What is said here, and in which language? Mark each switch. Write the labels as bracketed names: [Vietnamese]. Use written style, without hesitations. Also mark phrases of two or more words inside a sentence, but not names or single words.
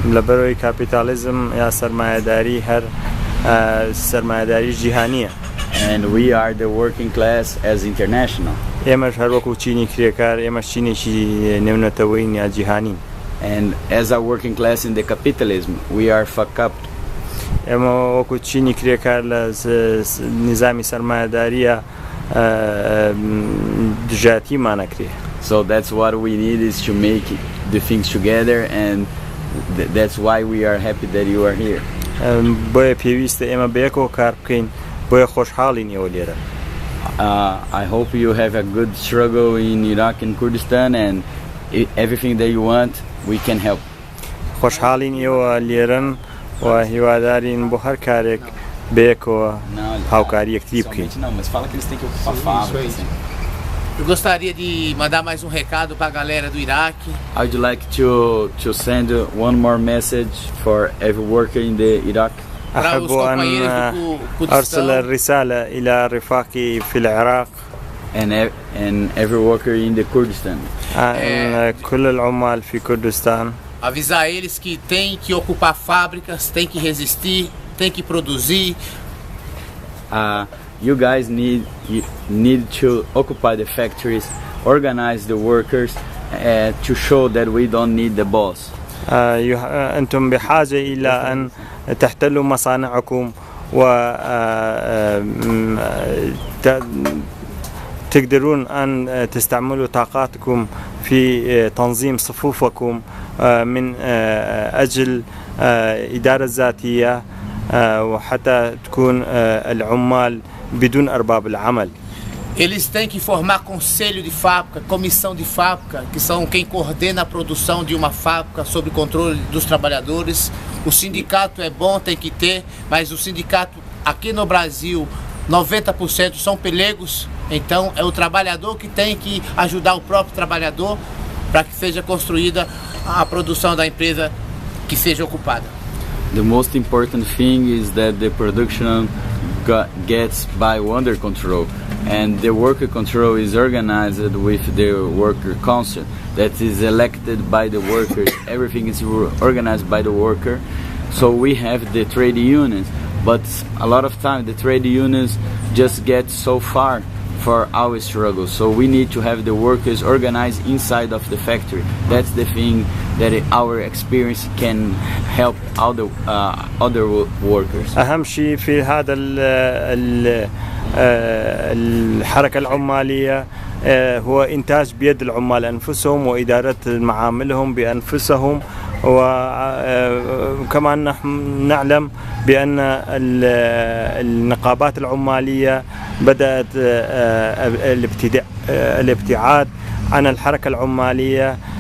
[English] And we are the working class as international. And as a working class in the capitalism, we are fucked up. [Central Kurdish] اما وەکو چینی کرێکار لە نظامی سەرمایەداریە دژاتیمان نەکرێ. [English] So that's what we need, is to make the things together, and that's why we are happy that you are here. [Central Kurdish] بۆیە پێویستە ئێمە بەیەکەوە کار بکەین، بۆیە خۆشحاڵین ئێوە لێرە. [English] I hope you have a good struggle in Iraq and Kurdistan, and everything that you want, we can help. [Central Kurdish] خۆشحاڵین ئێوە لێرن و هیوادارین بۆ هەر کارێک بەیەکەوە هاوکاری یەکتری بکەین. [Portuguese] Eu gostaria de mandar mais um recado para a galera do Iraque. [English] I would like to send one more message for every worker in the Iraq. [Arabic] أحب أن أرسل الرسالة إلى رفاقي في العراق [English] and every worker in the Kurdistan. [Arabic] كل العمال في كردستان. [Portuguese] Avisar eles que tem que ocupar fábricas, tem que resistir, tem que produzir. [English] You guys need to occupy the factories, organize the workers, to show that we don't need the boss. [Arabic] أنتم بحاجة إلى أن تحتلوا مصانعكم و تقدرون أن تستعملوا طاقاتكم في تنظيم صفوفكم من أجل إدارة ذاتية، وحتى تكون العمال بدون أرباب العمل. [Portuguese] Eles têm que formar conselho de fábrica, comissão de fábrica, que são quem coordena a produção de uma fábrica sob controle dos trabalhadores. O sindicato é bom, tem que ter, mas o sindicato aqui no Brasil, 90% são pelegos, então é o trabalhador que tem que ajudar o próprio trabalhador para que seja construída a produção da empresa que seja ocupada. [English] The most important thing is that the production gets by under control, and the worker control is organized with the worker council that is elected by the workers. Everything is organized by the worker. So we have the trade unions, but a lot of time the trade unions just get so far for our struggle. So we need to have the workers organized inside of the factory. That's the thing that our experience can help other workers. [Arabic] أهم شيء في هذا الحركة العمالية هو إنتاج بيد العمال أنفسهم وإدارة معاملهم بأنفسهم، وكما نحن نعلم بأن النقابات العمالية بدأت الابتعاد عن الحركة العمالية